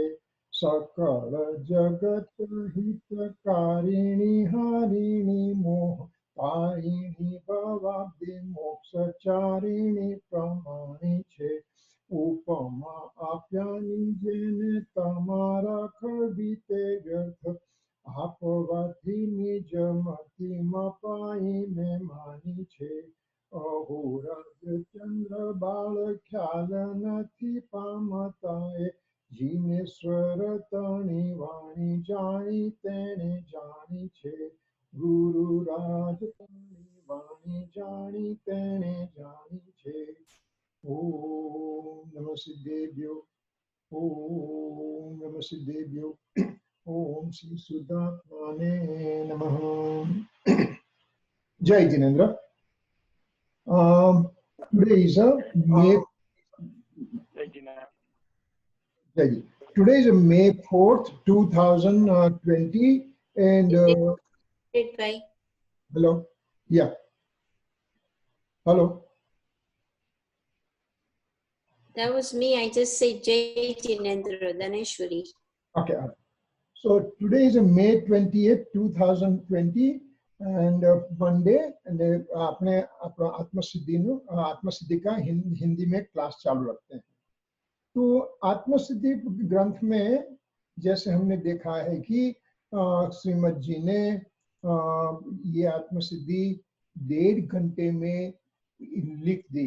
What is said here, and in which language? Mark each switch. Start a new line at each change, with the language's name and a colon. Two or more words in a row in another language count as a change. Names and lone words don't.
Gujarati: સકલ જગત હિતકારિણી હારિણી મોહ તારિણી ભવાબ્દિ મોક્ષચારિણી પ્રમાણી છે। ઉપમા આપ્યાની જેને તમારા ખબીતે વ્યર્થ આપવાથી નિજ મતિમાં પાઈ મેં માની છે। અહોરાજ ચંદ્ર બાળ ખ્યાલ નથી પામતાએ જીનેશ્વર તણી વાણી જાણી તેણે જાણી છે। ગુરુ રાજ તણી વાણી જાણી તેણે જાણી છે।
Sanskrit: ઓમ નમઃ સિદ્ધેભ્યો ઓમ નમઃ સિદ્ધેભ્યો ओम श्री सुदात्माने नमः।
Hindi: जय जिनेन्द्र।
English: Today is a May.
Hindi: Jai Ji.
English: Today is a May 4th, 2020, and hello, yeah, hello. That was me. I just said
Hindi: जय जिनेन्द्र
English: Dhaneshwari. Okay. So today is a May 20th, 2020, and Monday, and
Hindi: अपने आत्मसिद्धि का हिंदी में क्लास चालू रखते हैं। तो आत्मसिद्धि ग्रंथ में जैसे हमने देखा है कि श्रीमद जी ने ये आत्मसिद्धि 1.5 घंटे में लिख दी।